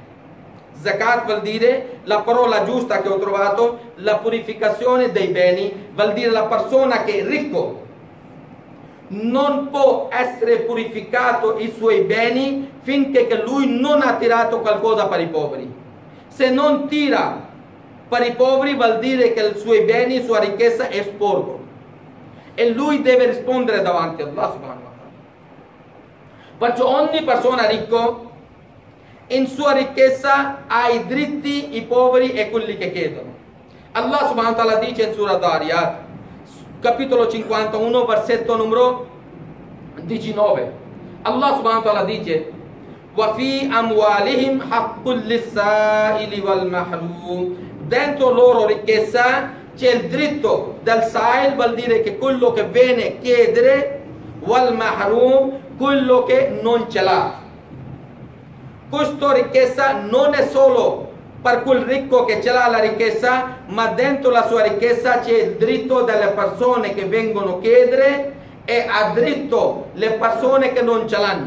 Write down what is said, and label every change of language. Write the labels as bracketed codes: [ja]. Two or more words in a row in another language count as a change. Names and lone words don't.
[it] Zakat vuol dire, la parola giusta che ho trovato, la purificazione dei beni, vuol dire la persona che è ricco non può essere purificato i suoi beni finché che lui non ha tirato qualcosa per i poveri. Se non tira per i poveri vuol dire che i suoi beni, la sua ricchezza è sporco e lui deve rispondere davanti a [ar] الله سبحانه وتعالى. [it] Perciò ogni persona ricca in sua ricchezza ha i diritti, i poveri e quelli che chiedono. [ar] الله سبحانه وتعالى [it] dice in Surah Dariyat, capitolo 51, versetto numero 19. [ar] الله سبحانه وتعالى [it] dice: [ar] وَفِي أَمْوَالِهِمْ حَقٌّ لِلسَّائِلِ وَالْمَحْرُومِ. [it] Dentro loro ricchezza c'è il diritto del sa'il, vuol dire che quello che viene chiedere, [ar] والمحروم, [it] quello che non ce l'ha. Questa ricchezza non è solo per quel ricco che ce l'ha la ricchezza, ma dentro la sua ricchezza c'è il diritto delle persone che vengono a chiedere e ha diritto le persone che non ce l'hanno.